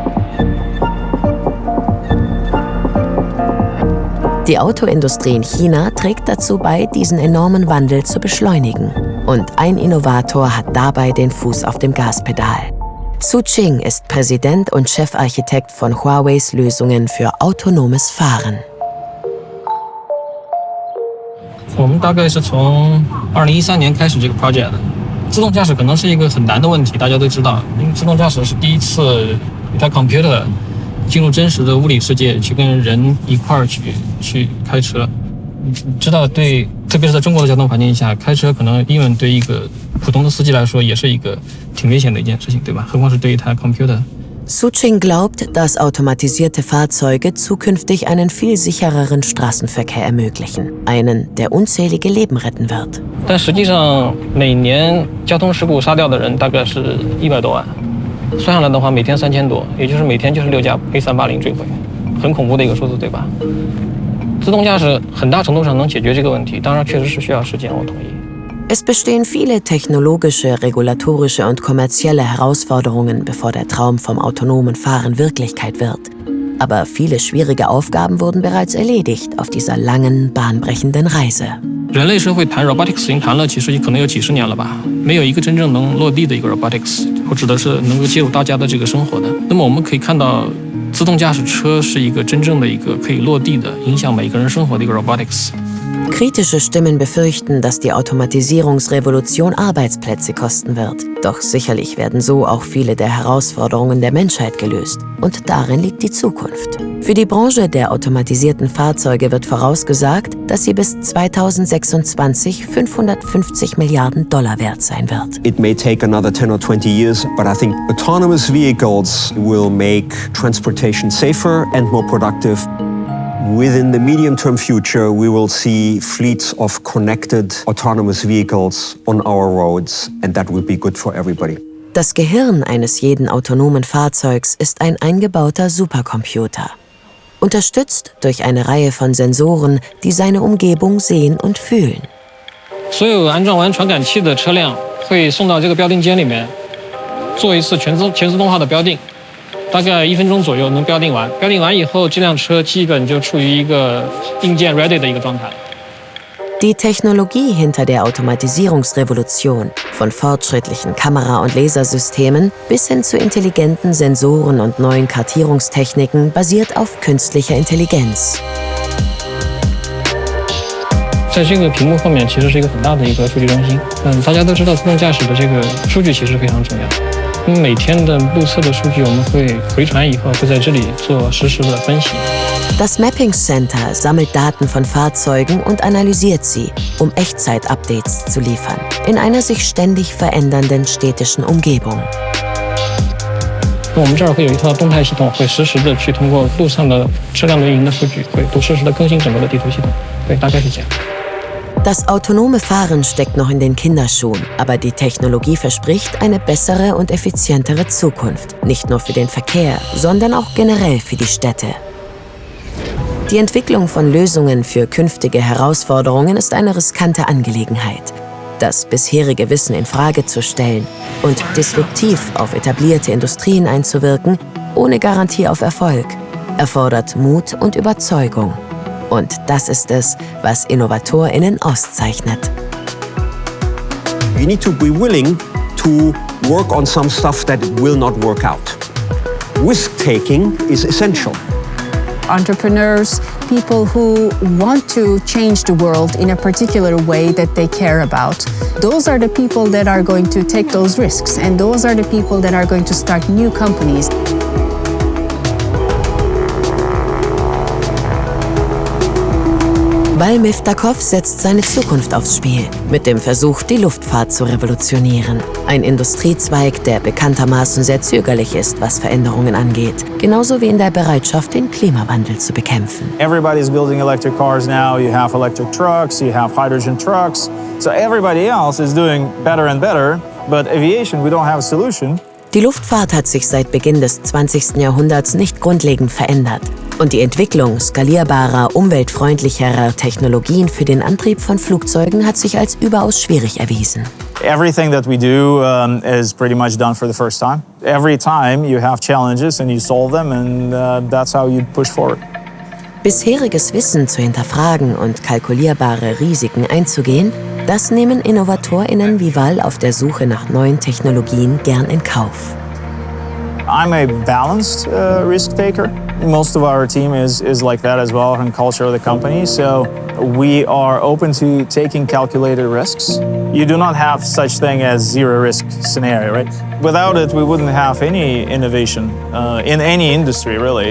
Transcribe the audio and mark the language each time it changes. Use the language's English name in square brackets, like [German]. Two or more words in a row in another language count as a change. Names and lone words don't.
[German] Die Autoindustrie in China trägt dazu bei, diesen enormen Wandel zu beschleunigen. Und ein Innovator hat dabei den Fuß auf dem Gaspedal. Su Qing ist Präsident und Chefarchitekt von Huaweis Lösungen für autonomes Fahren. [Chinese] 我们大概是从2013年开始这个 project 的。自动驾驶可能是一个很难的问题，大家都知道，因为自动驾驶是第一次一台 computer 进入真实的物理世界，去跟人一块儿去开车。你知道，对，特别是在中国的交通环境下，开车可能even对一个普通的司机来说，也是一个挺危险的一件事情，对吧？何况是对一台 computer。 [German] Su Qing glaubt, dass automatisierte Fahrzeuge zukünftig einen viel sichereren Straßenverkehr ermöglichen. Einen, der unzählige Leben retten wird. [Chinese] 但实际上，每年交通事故杀掉的人大概是100多万，算下来的话，每天3000多，也就是每天就是6架A380坠毁，很恐怖的一个数字，对吧？自动驾驶很大程度上能解决这个问题，当然确实是需要时间，我同意。 [German] Es bestehen viele technologische, regulatorische und kommerzielle Herausforderungen, bevor der Traum vom autonomen Fahren Wirklichkeit wird. Aber viele schwierige Aufgaben wurden bereits erledigt auf dieser langen, bahnbrechenden Reise. [Chinese] 人类社会谈 robotics 已经谈了，其实可能有几十年了吧，没有一个真正能落地的一个 robotics， 我指的是能够介入大家的这个生活的。那么我们可以看到，自动驾驶车是一个真正的一个可以落地的、影响每个人生活的一个 robotics。 [German] Kritische Stimmen befürchten, dass die Automatisierungsrevolution Arbeitsplätze kosten wird. Doch sicherlich werden so auch viele der Herausforderungen der Menschheit gelöst. Und darin liegt die Zukunft. Für die Branche der automatisierten Fahrzeuge wird vorausgesagt, dass sie bis 2026 $550 Milliarden wert sein wird. [English] It may take another 10 or 20 years, but I think autonomous vehicles will make transportation safer and more productive. Within the medium-term future, we will see fleets of connected autonomous vehicles on our roads, and that will be good for everybody. [German] Das Gehirn eines jeden autonomen Fahrzeugs ist ein eingebauter Supercomputer. Unterstützt durch eine Reihe von Sensoren, die seine Umgebung sehen und fühlen. [Chinese] 所有安装完传感器的车辆会送到这个标定间里面，做一次全自动化的标定。大概1分钟左右能标定完，标定完以后，这辆车基本就处于一个硬件 ready 的一个状态。 [German] Die Technologie hinter der Automatisierungsrevolution, von fortschrittlichen Kamera- und Lasersystemen bis hin zu intelligenten Sensoren und neuen Kartierungstechniken, basiert auf künstlicher Intelligenz. [Chinese] 在这个屏幕后面，其实是一个很大的一个数据中心。大家都知道，自动驾驶的这个数据其实非常重要。因为每天的路测的数据，我们会回传以后，会在这里做实时的分析。 [German] Das Mapping Center sammelt Daten von Fahrzeugen und analysiert sie, um Echtzeit-Updates zu liefern, in einer sich ständig verändernden städtischen Umgebung. [Chinese] 我们这儿会有一套动态系统，会实时的去通过路上的车辆的运营的数据，会都实时的更新整个的地图系统。对，大概是这样。 [German] Das autonome Fahren steckt noch in den Kinderschuhen, aber die Technologie verspricht eine bessere und effizientere Zukunft, nicht nur für den Verkehr, sondern auch generell für die Städte. Die Entwicklung von Lösungen für künftige Herausforderungen ist eine riskante Angelegenheit. Das bisherige Wissen in Frage zu stellen und disruptiv auf etablierte Industrien einzuwirken, ohne Garantie auf Erfolg, erfordert Mut und Überzeugung. Und das ist es, was InnovatorInnen auszeichnet. [English] You need to be willing to work on some stuff that will not work out. Risk-taking is essential. Entrepreneurs, people who want to change the world in a particular way that they care about. Those are the people that are going to take those risks, and those are the people that are going to start new companies. [German] Bal Miftakov setzt seine Zukunft aufs Spiel, mit dem Versuch, die Luftfahrt zu revolutionieren. Ein Industriezweig, der bekanntermaßen sehr zögerlich ist, was Veränderungen angeht. Genauso wie in der Bereitschaft, den Klimawandel zu bekämpfen. [English] Everybody's building electric cars now. You have electric trucks, you have hydrogen trucks. So everybody else is doing better and better. But aviation, we don't have a solution. [German] Die Luftfahrt hat sich seit Beginn des 20. Jahrhunderts nicht grundlegend verändert. Und die Entwicklung skalierbarer, umweltfreundlicherer Technologien für den Antrieb von Flugzeugen hat sich als überaus schwierig erwiesen. [English] Everything that we do is pretty much done for the first time. Every time you have challenges and you solve them, and that's how you push forward. [German] Bisheriges Wissen zu hinterfragen und kalkulierbare Risiken einzugehen, das nehmen InnovatorInnen wie Val auf der Suche nach neuen Technologien gern in Kauf. [English] I'm a balanced risk taker. Most of our team is like that as well, and culture of the company. So we are open to taking calculated risks. You do not have such thing as zero risk scenario, right? Without it, we wouldn't have any innovation in any industry, really.